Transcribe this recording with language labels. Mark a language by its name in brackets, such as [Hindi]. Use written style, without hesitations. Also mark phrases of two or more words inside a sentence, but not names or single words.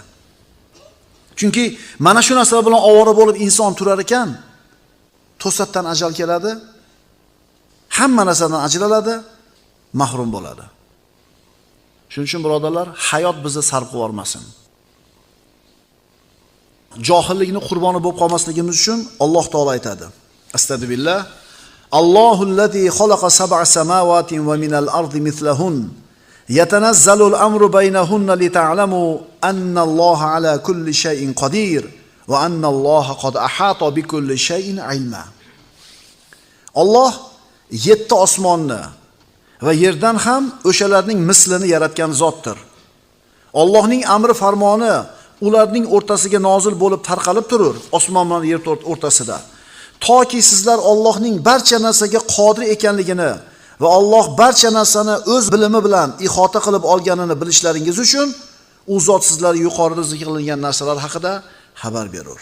[Uzbek] Chunki mana shu narsalar bilan ovora bo'lib inson turar ekan, to'satdan ajal keladi, hamma narsadan ajraladi, mahrum bo'ladi. Shuning uchun birodarlar, hayot bizni sarf qilib yormasin. Johillikni qurboni bo'lib qolmasligimiz uchun Alloh taolo aytadi. [Arabic] أستغفر الله الله الذي خلق سبع سماوات ومن الأرض مثلهن. يتنزل الأمر بينهن لتعلموا أن الله على كل شيء قدير وأن الله قد أحاط بكل شيء علما. [Uzbek] Alloh 7 osmonni va yerdan ham o'shalarning mislini yaratgan zotdir. Allohning amri farmoni ularning o'rtasiga nozil bo'lib tarqalib turur, osmon bilan yer o'rtasida. Toki sizlar Allohning barcha narsaga qodir ekanligini va Alloh barcha narsani o'z bilimi bilan ihota qilib olganini bilishlaringiz uchun u zot sizlarga yuqorida zikr qilingan narsalar haqida xabar berur.